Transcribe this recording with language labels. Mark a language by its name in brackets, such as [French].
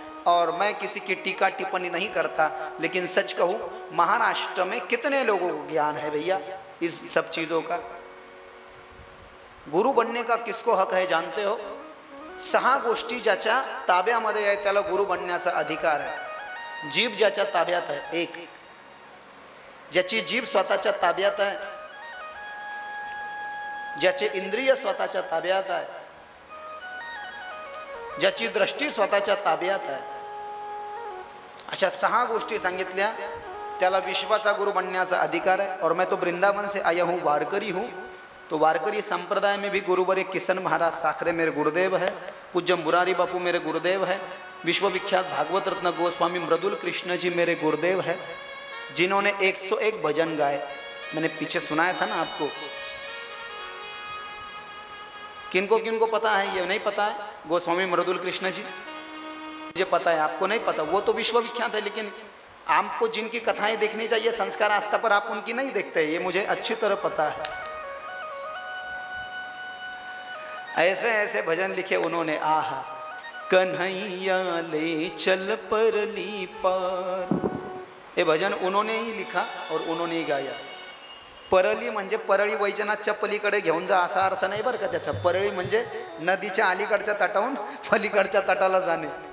[Hindi] और मैं किसी की टीका टिप्पणी नहीं करता, लेकिन सच कहूँ महाराष्ट्र में कितने लोगों को ज्ञान है भैया इस सब चीज़ों का. गुरु बनने का किसको हक है जानते हो? [Marathi] 6 गोष्टी ज्याच्या ताब्यामध्ये आहे त्याला गुरु बनण्याचा अधिकार आहे. जीभ ज्याच्या ताब्यात आहे, 1 ज्याची जीभ स्वतःच्या ताब्यात आहे, ज्याचे इंद्रिय स्वतःच्या ताब्यात आहे, ज्याची दृष्टी स्वतःच्या ताब्यात आहे, अशा 6 गोष्टी सांगितल्या त्याला विश्वाचा गुरु बनण्याचा अधिकार है. [Hindi] और मैं तो वृंदावन से आया हूँ, वारकरी हूँ. तो वारकरी संप्रदाय में भी गुरुवर किशन महाराज साखरे मेरे गुरुदेव है, पूज्य मुरारी बापू मेरे गुरुदेव है, विश्वविख्यात भागवत रत्न गोस्वामी मृदुल कृष्ण जी मेरे गुरुदेव है, जिन्होंने 101 भजन गाए. मैंने पीछे सुनाया था ना आपको. किनको किनको पता है ये नहीं पता है? गोस्वामी मृदुल कृष्ण जी मुझे पता है, आपको नहीं पता. वो तो विश्वविख्यात है, लेकिन आपको जिनकी कथाएं देखनी चाहिए संस्कार आस्था पर, आप उनकी नहीं देखते, ये मुझे अच्छी तरह पता है. ऐसे ऐसे भजन लिखे उन्होंने. आहा कन्हैया ले चल परली पार, ये भजन उन्होंने ही लिखा और उन्होंने ही गाया. [Marathi] परली म्हणजे परळी वैजनाथच्या पलीकडे घेऊन जा असा अर्थ नाही बरं का त्याचा. परळी म्हणजे नदीच्या अलीकडच्या तटाहून पलीकडच्या तटाला जाणे.